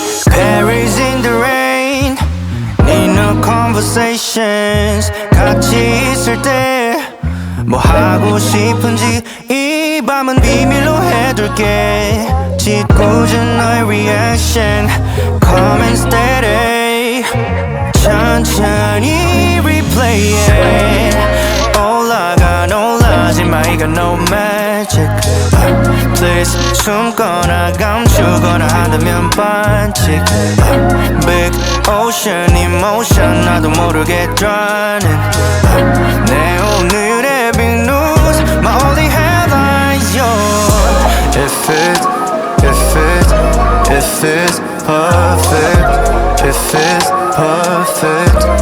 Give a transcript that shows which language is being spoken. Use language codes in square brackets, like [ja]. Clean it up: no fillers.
[en] Paris in the rain, need no conversations. [ko] 같이 있을 때 뭐 하고 싶은지 이 밤은 비밀로 해둘게. 짓궂은 너의 [en] reaction, calm and steady. [ko] 천천히 [en] replay it. [ko] 올라가 놀라지 마, 이건 [en] no magic. [ko] Please 숨거나 감추거나 한다면 반칙. [en] Big ocean emotion [ko] 나도 모르게 [en] drowning. [ko] 내 오늘의 [en] big news, my only headlines yours. If it's perfect, if it's perfect, if it's perfect.